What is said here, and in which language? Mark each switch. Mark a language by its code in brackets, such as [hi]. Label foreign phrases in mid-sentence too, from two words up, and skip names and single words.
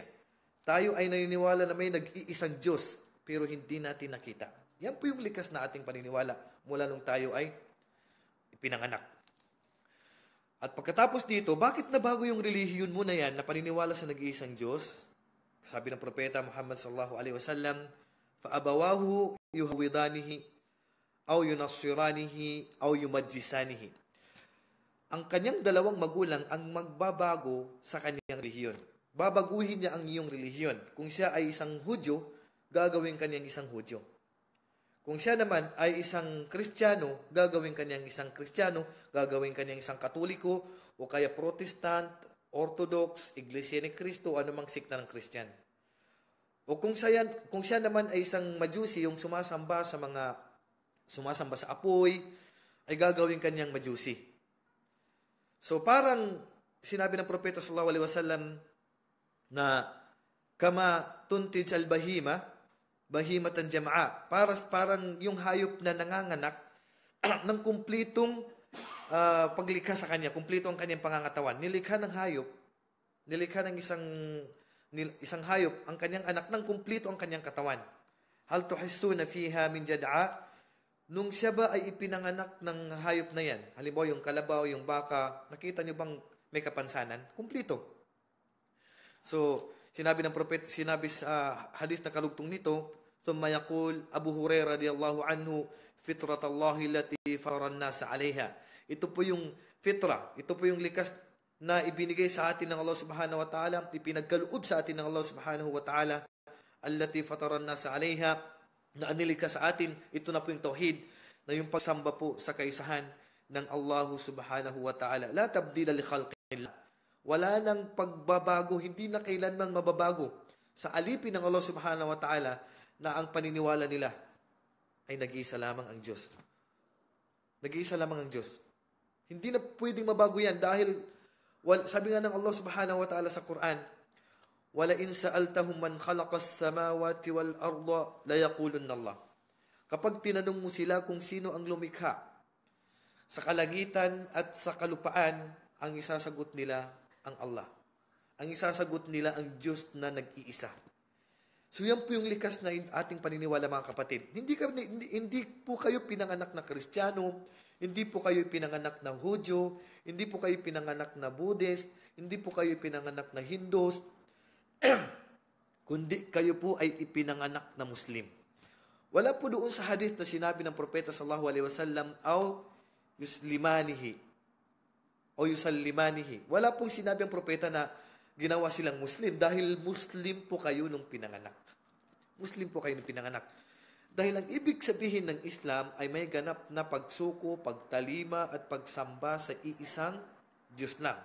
[tl] Tayo ay naniniwala na may nag-iisang Diyos pero hindi natin nakita. Yan po yung likas na ating paniniwala mula nung tayo ay ipinanganak. At pagkatapos dito, bakit nabago yung relihiyon mo na yan na paniniwala sa nag-iisang Diyos? Sabi ng Propeta Muhammad [ar] صلى الله عليه وسلم, فَأَبَوَاهُ يُهَوِّضَانِهِ أَوْ يُنَصِّرَانِهِ أَوْ يُمَجِّسَانِهِ. [tl] Ang kanyang dalawang magulang ang magbabago sa kanyang relihiyon. Babaguhin niya ang iyong relihiyon. Kung siya ay isang Hudyo, gagawin kanyang isang Hudyo. Kung siya naman ay isang Kristiyano, gagawin kanyang isang Kristiyano, gagawin kanyang isang Katoliko, o kaya Protestant, Orthodox, Iglesia ni Cristo, anumang sikta ng Christian. O kung siya naman ay isang Majusi, yung sumasamba sa apoy, ay gagawin kanyang Majusi. So parang sinabi ng Propeta [ar] صلى الله عليه وسلم [tl] na [ar] كما تنتج البهيمة، بهيمة جمعاء. [tl] Parang yung hayop na nanganganak ng kumplitong paglikha sa kanya, kumplito ang kanyang pangangatawan. Nilikha ng hayop, nilikha ng isang hayop ang kanyang anak ng kumplito ang kanyang katawan. [ar] هل تحسون فيها من جدعاء. [tl] Nung siya ba ay ipinanganak ng hayop na yan, halimbawa yung kalabaw, yung baka, nakita nyo bang may kapansanan? Kumplito. So, sinabi ng propeta, sinabi sa hadith na kalugtong nito, [ar] ثم يقول أبو هريرة رضي الله عنه، فطرة الله التي فطر الناس عليها. [tl] Ito po yung fitra, ito po yung likas na ibinigay sa atin ng Allah [ar] سبحانه وتعالى, [tl] ipinagkaloob sa atin ng Allah [ar] سبحانه وتعالى، التي فطر الناس عليها, [tl] na anilika sa atin. Ito na po yung tauhid, na yung pagsamba po sa kaisahan ng Allah [ar] سبحانه وتعالى. لا تبديل لخلق الله. [tl] Wala nang pagbabago, hindi na kailanman mababago sa alipin ng Allah [ar] سبحانه وتعالى [tl] na ang paniniwala nila ay nag-iisa lamang ang Diyos. Nag-iisa lamang ang Diyos. Hindi na pwedeng mabago yan dahil sabi nga ng Allah [ar] سبحانه وتعالى [tl] sa Quran, [ar] وَلَئِنْ سَأَلْتَهُمْ مَنْ خَلَقَ السَّمَاوَاتِ وَالْأَرْضَ لَيَقُولُنَّ اللَّهُ. [tl] Kapag tinanong mo sila kung sino ang lumikha sa kalangitan at sa kalupaan, ang isasagot nila ang Allah. Ang isasagot nila ang Diyos na nag-iisa. So yan po yung likas na ating paniniwala, mga kapatid. Hindi po kayo pinanganak na Kristiyano, Hindi po kayo pinanganak na Hudyo, hindi po kayo pinanganak na Buddhist, hindi po kayo pinanganak na Hindus, kundi kayo po ay ipinanganak na Muslim. Wala po doon sa hadith na sinabi ng propeta [ar] صلى الله عليه وسلم، أو يسلمانه, [tl] o yusallimanihi. Wala pong sinabi ang propeta na ginawa silang Muslim dahil Muslim po kayo nung pinanganak. Muslim po kayo nung pinanganak. Dahil ang ibig sabihin ng Islam ay may ganap na pagsuko, pagtalima at pagsamba sa iisang Diyos lang.